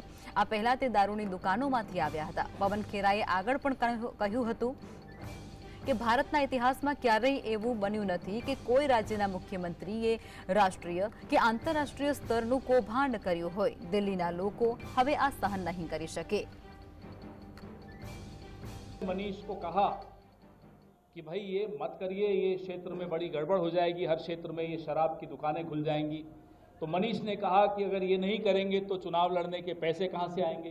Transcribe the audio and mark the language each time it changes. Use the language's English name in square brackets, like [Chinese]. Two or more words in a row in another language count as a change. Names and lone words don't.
[Gujarati] આ પહેલા તે દારૂની દુકાનોમાંથી આવ્યા હતા। પવન ખેરાએ આગળ પણ કહ્યું હતું કે ભારતના ઇતિહાસ મેં ક્યારેય એવું બન્યું નથી કે કોઈ રાજ્યના મુખ્યમંત્રીએ રાષ્ટ્રીય કે આંતરરાષ્ટ્રીય સ્તરનું કૌભાંડ કર્યું હોય। દિલ્હીના લોકો હવે આ સહન નહીં કરી શકે। [Hindi] मनीष को कहा कि भाई ये मत करिए, ये क्षेत्र में बड़ी गड़बड़ हो जाएगी, हर क्षेत्र में ये शराब की दुकानें खुल जाएंगी। तो मनीष ने कहा कि अगर ये नहीं करेंगे तो चुनाव लड़ने के पैसे कहां से आएंगे।